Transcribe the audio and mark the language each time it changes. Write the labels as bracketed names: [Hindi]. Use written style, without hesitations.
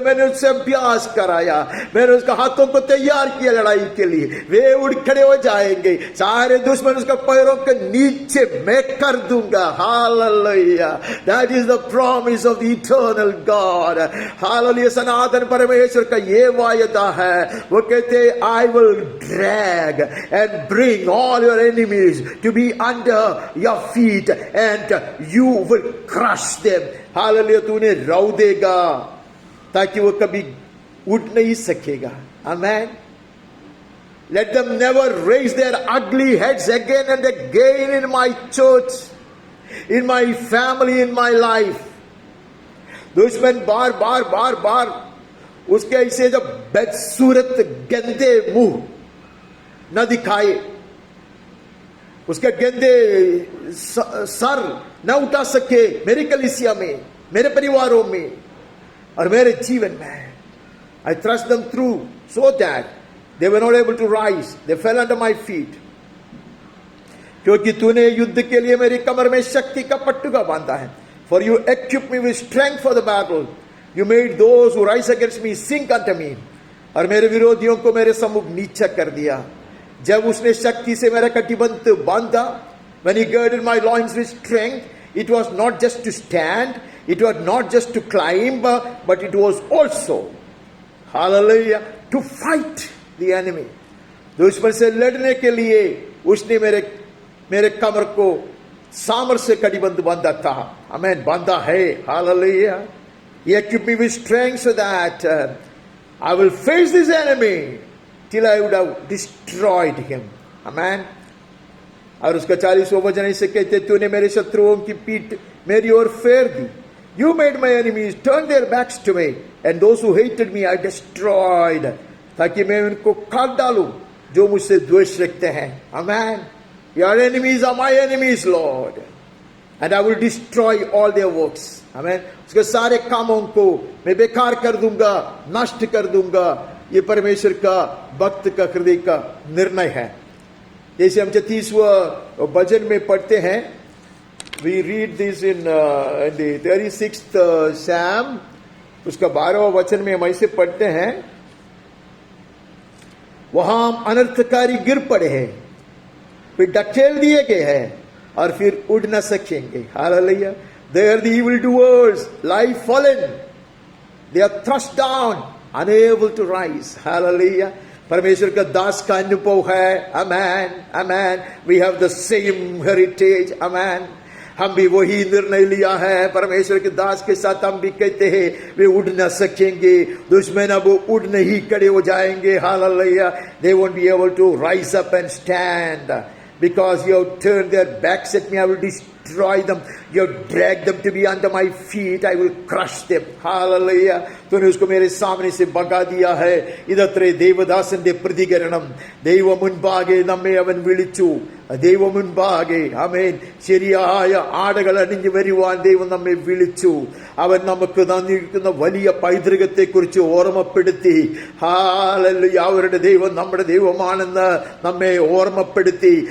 [Hindi] मैंने उससे अभ्यास कराया, मैंने उसका हाथों को तैयार किया लड़ाई के लिए. वे उड़ खड़े हो जाएंगे. सारे दुश्मन उसका पैरों के नीचे मैं कर दूंगा. [English] Hallelujah. That is the promise of the eternal God. Hallelujah. [Hindi] सनातन परमेश्वर का ये वायदा है. वो कहते, [English] I will drag and bring all your enemies to be under your feet and you will crush them. [Hindi] Hallelujah. तूने रौ देगा ताकि वो कभी उठ नहीं सकेगा. Amen. [English] Let them never raise their ugly heads again and again in my church, in my family, in my life. [Hindi] दुश्मन बार बार बार बार उसके ऐसे जब बदसूरत गंदे मुंह न दिखाए, उसके गंदे सर न उठा सके मेरी कलीसिया में, मेरे परिवारों में और मेरे जीवन में. [English] I thrust them through so that they were not able to rise. They fell under my feet. [Hindi] क्योंकि तूने युद्ध के लिए मेरी कमर में शक्ति का पट्टुका बांधा है. [English] For you equipped me with strength for the battle. You made those who rise against me sink unto me. [Hindi] और मेरे विरोधियों को मेरे सम्मुख नीचा कर दिया. जब उसने शक्ति से मेरा कटिबंध बांधा, [English] when he girded my loins with strength, it was not just to stand, it was not just to climb, but it was also, hallelujah, to fight the enemy. [Hindi] दुश्मन से लड़ने के लिए उसने मेरे कमर को सामर से कड़ीबंद बांधा था, आमेन, बांधा है, hallelujah. [English] He equipped me with strength so that I will face this enemy till I would have destroyed him, amen। [Hindi] और उसका 40वां वचन ऐसे कहते, तूने मेरे शत्रुओं की पीठ मेरी ओर फेर दी। [English] You made my enemies turn their backs to me, and those who hated me I destroyed, [Hindi] ताकि मैं उनको काट डालूं जो मुझसे द्वेष रखते हैं, [English] amen। Your enemies are my enemies, Lord, and I will destroy all their works, amen। [Hindi] उसके सारे कामों को मैं बेकार कर दूंगा, नष्ट कर दूंगा। ये परमेश्वर का भक्त का हृदय का निर्णय है। जैसे हम 36वां भजन में पढ़ते हैं, [English] we read this in the 36th Psalm, [Hindi] उसका 12वां वचन में हम ऐसे पढ़ते हैं, वहां अनर्थकारी गिर पड़े हैं, फिर ढकेल दिए गए हैं और फिर उड़ न सकेंगे, hallelujah. [English] There the evil doers lie fallen, they are thrust down, unable to rise, hallelujah। [Hindi] परमेश्वर का दास का अनुभव है, amen, amen। [English] We have the same heritage, amen। [Hindi] हम भी वही निर्णय लिया है, परमेश्वर के दास के साथ हम भी कहते हैं वे उड़ न सकेंगे, दुश्मन अब उड़ नहीं खड़े हो जाएंगे, hallelujah. [English] They won't be able to rise up and stand because you have turned their backs at me, I will destroy them। You have dragged them to be under my feet, I will crush them, hallelujah। [Hindi] तूने उसको मेरे सामने से भगा दिया है। [Malayalam] ഇതത്രേ ദേവദാസന്റെ പ്രതികരണം। ദൈവം മുൻപാകെ നമ്മെ അവൻ വിളിച്ചു, ദൈവം മുൻപാകെ, ആമേൻ, ശരിയായ ആടകൾ അണിഞ്ഞു വരുവാൻ ദൈവം നമ്മെ വിളിച്ചു। അവൻ നമുക്ക് തന്നിരിക്കുന്ന വലിയ പൈതൃകത്തെ കുറിച്ച് ഓർമ്മപ്പെടുത്തി, ഹല്ലേലൂയ। അവരുടെ ദൈവം നമ്മുടെ ദൈവമാണെന്ന് നമ്മെ ഓർമ്മപ്പെടുത്തി।